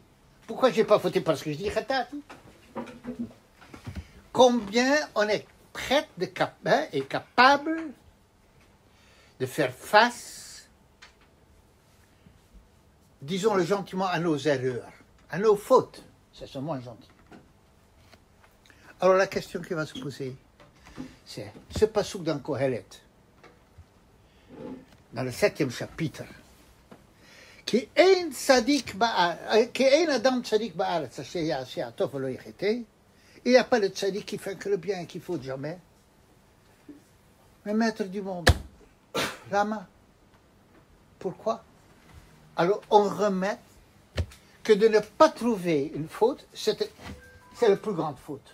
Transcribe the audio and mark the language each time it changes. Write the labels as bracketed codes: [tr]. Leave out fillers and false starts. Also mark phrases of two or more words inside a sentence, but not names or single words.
[fr] Pourquoi je n'ai pas fauté? Parce que je dis Khatati. Combien on est prêt et capable de faire face, disons-le gentiment, à nos erreurs, à nos fautes. C'est moins gentil. Alors la question qui va se poser, c'est ce passouk dans Kohelet, dans le 7e chapitre, qui est un [he] אדם צדיק בארץ, [fr] il n'y a pas de tzadik qui fait que le bien et qui faute jamais. Mais maître du monde, Lama, pourquoi? Alors on remet que de ne pas trouver une faute, c'est la plus grande faute.